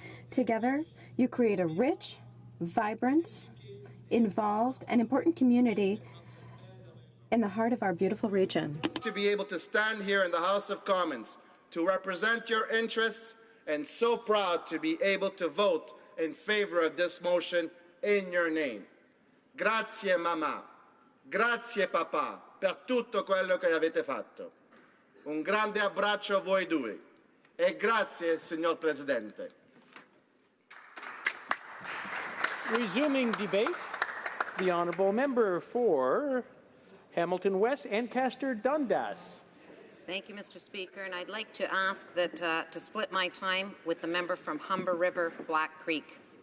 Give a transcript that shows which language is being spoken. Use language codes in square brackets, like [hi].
[en] Together, you create a rich, vibrant, involved, and important community in the heart of our beautiful region. to be able to stand here in the House of Commons to represent your interests, and so proud to be able to vote in favor of this motion in your name. [it] Grazie mamma, grazie papà per tutto quello che avete fatto. Un grande abbraccio a voi due e grazie signor Presidente. [en] Resuming debate, the honourable member for Hamilton West, Ancaster Dundas. Thank you, Mr. Speaker, and I'd like to ask that to split my time with the member from Humber River, Black Creek.